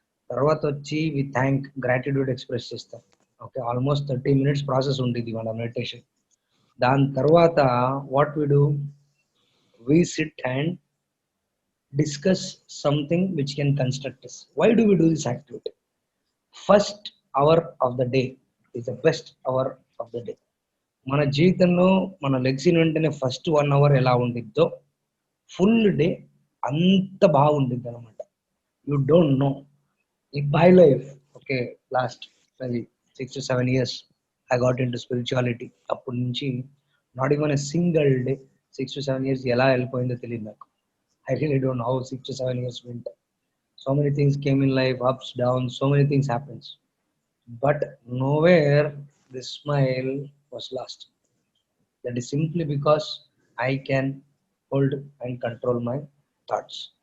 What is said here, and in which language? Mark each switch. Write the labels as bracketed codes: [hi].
[te] తర్వాత వచ్చి we thank, gratitude express చేస్తాం. ఓకే, ఆల్మోస్ట్ 30 minutes ప్రాసెస్ ఉంటుంది మన మెడిటేషన్. దాని తర్వాత [en] What we do, we sit and discuss something which can construct us. Why do we do this activity? First hour of the day is the best hour of the day. [te] మన జీవితంలో మన లెగ్సిన వెంటనే first 1 hour ఎలా ఉండిద్దో full day అంత బాగుండిద్ది అనమాట. [en] You don't know in my life. Okay, last maybe 6 to 7 years I got into spirituality. [te] అప్పటి నుంచి [en] not even a single day, [te] 6 to 7 years ఎలా వెళ్ళిపోయిందో తెలియదు నాకు. [en] I really don't know how 6 to 7 years went. So many things came in life, ups, downs, so many things happens. But nowhere this smile was lost. That is simply because I can hold and control my thoughts.